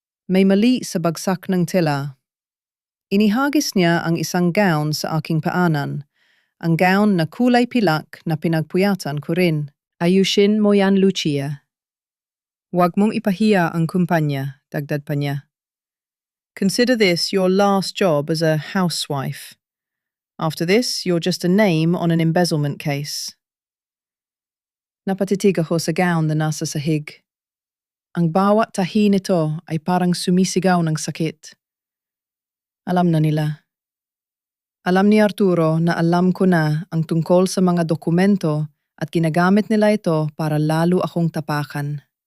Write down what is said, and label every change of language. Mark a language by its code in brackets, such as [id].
[tl] May mali sa bagsak ng tela. Inihagis niya ang isang gown sa aking paanan, ang gown na kulay pilak na pinagpuyatan ko rin. Ayusin mo yan, Lucia. Huwag mong ipahiya ang kumpanya, dagdag pa niya. [en] Consider this your last job as a housewife. After this, you're just a name on an embezzlement case. [tl] Napatitig ako sa gown na nasa sahig. Ang bawat tahi nito ay parang sumisigaw ng sakit. Alam na nila. Alam ni Arturo na alam ko na ang tungkol sa mga dokumento at ginagamit nila ito para lalo akong tapakan.